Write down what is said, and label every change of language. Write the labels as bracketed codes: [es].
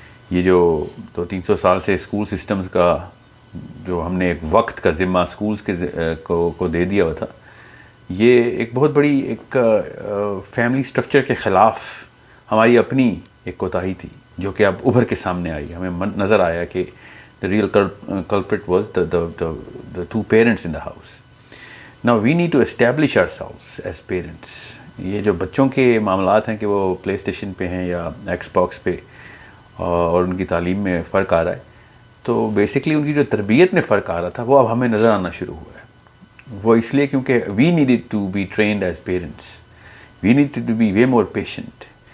[ur] یہ جو 200-300 سال سے اسکول سسٹمز کا جو ہم نے ایک وقت کا ذمہ اسکولز کے کو دے دیا ہوا تھا، یہ ایک بہت بڑی ایک فیملی سٹرکچر کے خلاف ہماری اپنی ایک کوتاہی تھی، جو کہ اب ابھر کے سامنے آئی. ہمیں نظر آیا کہ [en] the real culprit was the two parents in the house. Now we need to establish ourselves as parents. [ur] یہ جو بچوں کے معاملات ہیں کہ وہ پلے اسٹیشن پہ ہیں یا ایکس باکس پہ اور ان کی تعلیم میں فرق آ رہا ہے، تو بیسکلی ان کی جو تربیت میں فرق آ رہا تھا وہ اب ہمیں نظر آنا شروع ہوا ہے. وہ اس لیے کیونکہ [en] We needed to be trained as parents, we need to be way more patient.